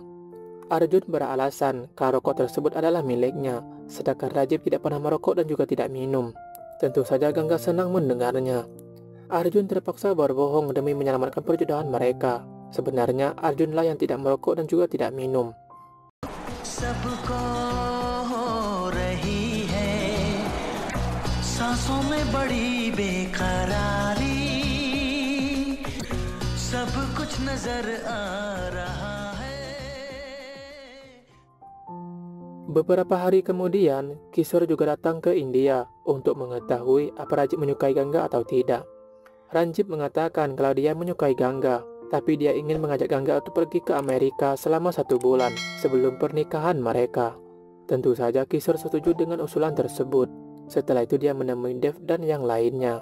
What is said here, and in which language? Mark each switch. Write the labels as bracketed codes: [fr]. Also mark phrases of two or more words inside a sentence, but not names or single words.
[id] Arjun beralasan kalau rokok tersebut adalah miliknya, sedangkan Rajib tidak pernah merokok dan juga tidak minum. Tentu saja Ganga senang mendengarnya. Arjun terpaksa berbohong demi menyelamatkan perjodohan mereka. Sebenarnya Arjunlah yang tidak merokok dan juga tidak minum. [hi] सबको हो रही है सांसों में बड़ी बेकरारी सब कुछ नजर आ रहा है [id] Beberapa hari kemudian, Kishore juga datang ke India untuk mengetahui apa Rajib menyukai Ganga atau tidak. Ranjit mengatakan kalau dia menyukai Ganga, tapi dia ingin mengajak Ganga untuk pergi ke Amerika selama 1 bulan sebelum pernikahan mereka. Tentu saja Kishore setuju dengan usulan tersebut. Setelah itu dia menemui Dev dan yang lainnya.